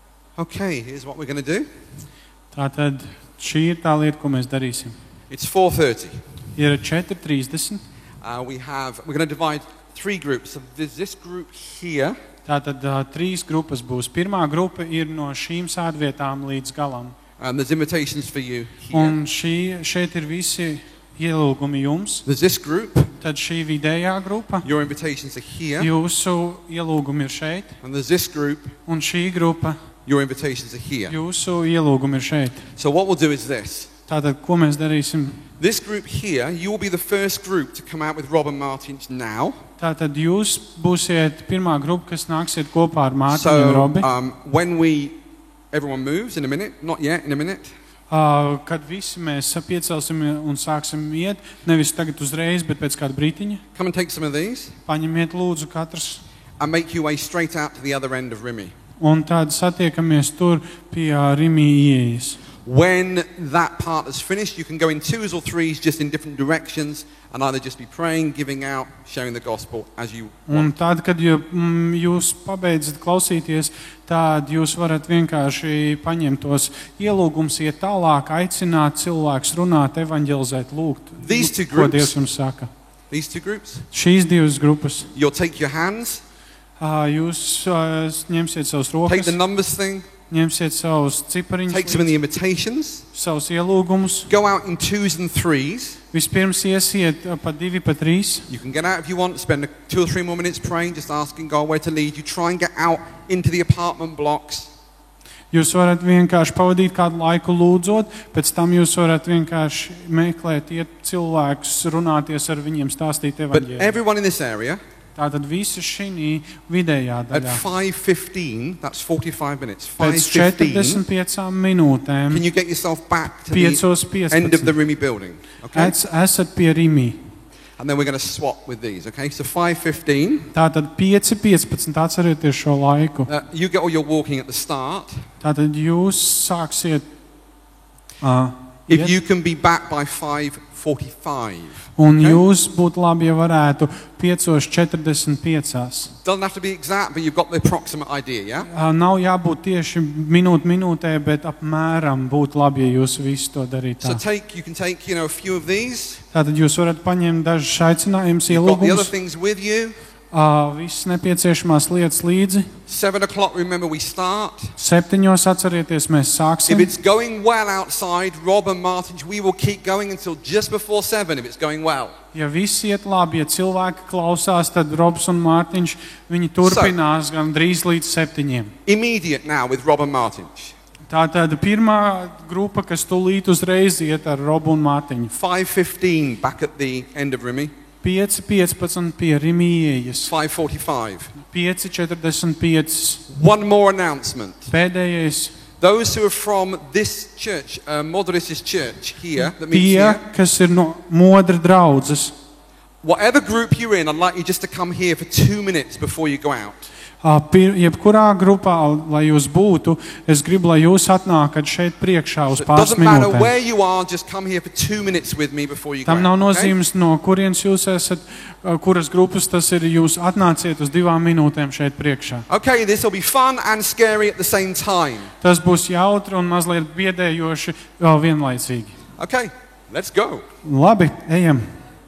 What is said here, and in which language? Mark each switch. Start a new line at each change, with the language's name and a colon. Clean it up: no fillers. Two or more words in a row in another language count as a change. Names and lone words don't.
English: Okay, here's what we're going to do.
Latvian: Tātad šī ir tā lieta, ko mēs darīsim.
English: It's 4:30.
Latvian: Ir 4:30.
English: We're going to divide 3 groups. So there's this group here.
Latvian: Tātad 3 grupas būs. Pirmā grupa ir no šīm sēdvietām līdz galam.
English: And there's invitations for you here.
Latvian: Un šeit ir visi ielūgumi jums.
English: There's this group.
Latvian: Tad šī vidējā grupa.
English: Your invitations are here.
Latvian: Jūsu ielūgumi ir šeit.
English: And there's this group.
Latvian: Un šī grupa.
English: Your invitations are here.
Latvian: Jūsu ielūgumi ir šeit.
English: So what we'll do is this.
Latvian: Tātad, ko mēs darīsim?
English: This group here, you will be the first group to come out with Rob and Martins now.
Latvian: Tātad jūs būsiet pirmā grupa, kas nāksiet kopā ar Mārtiņu un Robi.
English: When everyone moves in a minute, not yet, in a minute.
Latvian: Kad visi mēs piecelsim un sāksim iet, nevis tagad uzreiz, bet pēc kāda brītiņa.
English: Come and take some of these.
Latvian: Paņemiet lūdzu katrs.
English: And make your way straight out to the other end of Rimi.
Latvian: Un tad satiekamies tur pie Rimi ieejas.
English: When that part is finished, you can go in 2s or 3s just in different directions and either just be praying, giving out, sharing the gospel as you want.
Latvian: Un tad, kad jūs pabeidzat klausīties, tad jūs varat vienkārši paņemt tos ielūgumus, iet tālāk, aicināt cilvēkus, runāt, evanģelizēt, lūgt.
English: These 2
Latvian: Ko
English: groups.
Latvian: Dievs jums saka?
English: These 2 groups.
Latvian: Šīs 2 grupas.
English: You'll take your hands,
Latvian: Jūs ņemsiet savus
English: take the
Latvian: rokas,
English: numbers thing,
Latvian: ņemsiet savus
English: take some of
Latvian: cipariņus,
English: the invitations,
Latvian: savus ielūgumus.
English: go out in 2s and 3s.
Latvian: Vispirms iesiet pa 2, pa 3.
English: You can get out if you want, spend 2 or 3 more minutes praying, just asking God where to lead you. Try and get out into the apartment blocks.
Latvian: Jūs varat vienkārši pavadīt kādu laiku lūdzot, pēc tam jūs varat vienkārši meklēt, iet cilvēkus, runāties ar viņiem, stāstīt
English: But
Latvian: evaņģēliju.
English: everyone in this area,
Latvian: Tātad visi šī vidējā
English: at
Latvian: daļā.
English: 5:15, that's 45 minutes,
Latvian: Pēc 5:15, 45 minūtēm,
English: can you get yourself back to the 5:15, end of the Rimi building? Okay?
Latvian: esat pie Rimi.
English: And then we're going to swap with these, okay? So 5:15,
Latvian: Tātad 5:15, atcerieties šo laiku.
English: you get all your walking at the start.
Latvian: Tātad jūs sāksiet
English: If
Latvian: iet,
English: you can be back by 5:45.
Latvian: un
English: okay?
Latvian: jūs būtu labi, ja varētu 5:45.
English: Doesn't have to be exact, but you've got the approximate idea, yeah?
Latvian: Nav jābūt tieši minūtē, bet apmēram būtu labi, ja jūs visu to darītu.
English: So you can take, a few of these.
Latvian: Tātad jūs varat paņemt dažus aicinājumus,
English: You've got the other
Latvian: ielūgumus,
English: things with you.
Latvian: visas nepieciešamās lietas līdzi.
English: 7 o'clock, remember we start.
Latvian: 7:00 atcerieties, mēs
English: If
Latvian: sāksim.
English: it's going well outside, Rob and Martin, we will keep going until just before 7 if it's going well.
Latvian: Ja viss iet labi, ja cilvēki klausās, tad Robs un Mārtiņš, viņi turpinās gan drīz līdz 7:00.
English: Immediate now with Rob and Martin.
Latvian: Tātad pirmā grupa, kas tūlīt uzreiz iet ar Robu un Mārtiņu.
English: 5:15 back at the end of Rimi.
Latvian: 5:15 pie Rimi ieejas.
English: 5:45.
Latvian: 5:45.
English: One more announcement.
Latvian: Pēdējais.
English: Those who are from this church, Modris's church here, that meets
Latvian: Tie,
English: here,
Latvian: kas ir no Modra draudzes,
English: whatever group you're in, I'd like you just to come here for 2 minutes before you go out.
Latvian: jebkurā grupā, lai jūs būtu, es gribu, lai jūs atnākat šeit priekšā uz
English: So it
Latvian: pāris
English: doesn't matter
Latvian: minūtēm.
English: where you are, just come here for 2 minutes with me before you go
Latvian: Tam nav
English: out. Okay?
Latvian: nozīmes, no kurienes jūs esat, kuras grupas tas ir, jūs atnāciet uz 2 minūtēm šeit priekšā.
English: Okay, this will be fun and scary at the same time.
Latvian: Tas būs jautri un mazliet biedējoši vēl vienlaicīgi.
English: Okay, let's go.
Latvian: Labi, ejam!